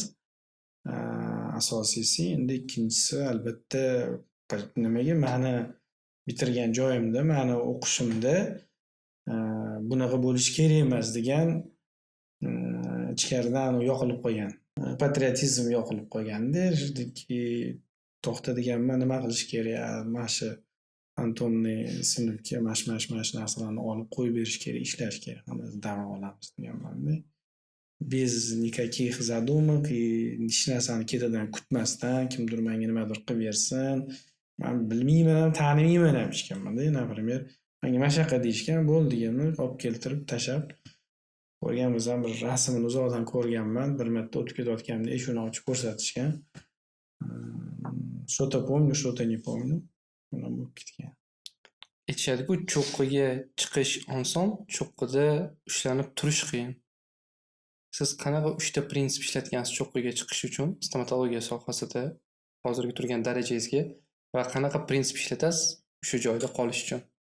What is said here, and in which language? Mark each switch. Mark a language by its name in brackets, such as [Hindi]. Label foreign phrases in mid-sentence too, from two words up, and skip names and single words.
[Uzbek] Asosiysi, endi ikkinchisi albatta nimaga mani bitirgan joyimda, mani o'qishimda bunaqa bo'lishi kerak emas degan ichkaridan yoqilib qolgan. Patriotizm yoqilib qolganda, shundaki to'xta deganman, nima qilish kerak? Mana shu fantomni sinfga mana shu narsalarni olib qo'yib berish kerak, ishlash kerak. Hammamiz dam olamiz deganman-da. [Russian] Без никаких задумок [Uzbek] и hech narsani ketidan kutmasdan kimdir menga nimadir qilib bersin. Men bilmayman ham, tanimayman ham hech kimni. Например, menga mashaqa deyishgan, bo'ldi deganman, olib keltirib tashab ko'rganmizdan bir rasmini uzoqdan ko'rganman. Bir marta o'tib ketayotganimda eshikni ochib ko'rsatishgan. [Russian] Что-то помню, что-то не помню. [Uzbek] Bundan bo'lib ketgan. Aytishadi-ku, cho'qqiga chiqish oson, cho'qqida ushlanib turish qiyin. Siz qanaqa 3 ta prinsip ishlatgansiz cho'qqiga chiqish uchun stomatologiya sohasida hozirgi turgan darajangizga va qanaqa prinsip ishlatasiz o'sha joyda qolish uchun?